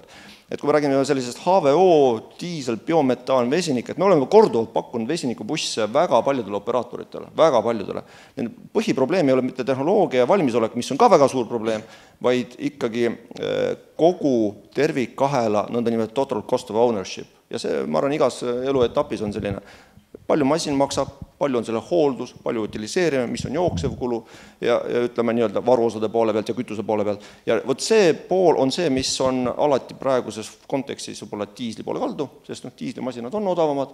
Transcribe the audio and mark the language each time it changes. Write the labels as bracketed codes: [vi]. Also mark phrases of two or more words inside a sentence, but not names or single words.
[et] Et kui me räägime sellisest HVO, diisel, biometaan, vesinik, et me oleme korduvalt pakkunud vesinikubusse väga paljudele operaatoritele, väga paljudele. Põhiprobleem ei ole mitte tehnoloogia ja valmisolek, mis on ka väga suur probleem, vaid ikkagi kogu tervikkahela nõnda [en] total cost of ownership. [et] Ja see, ma arvan, igas eluetapis on selline palju masin maksab, palju on selle hooldus, palju utiliseerime, mis on jooksev kulu ja ütleme nii-öelda varuosade poole pealt ja kütuse poole pealt. Ja võt see pool on see, mis on alati praeguses kontekstis võib-olla diisli poole kaldu, sest diislimasinad on odavamad.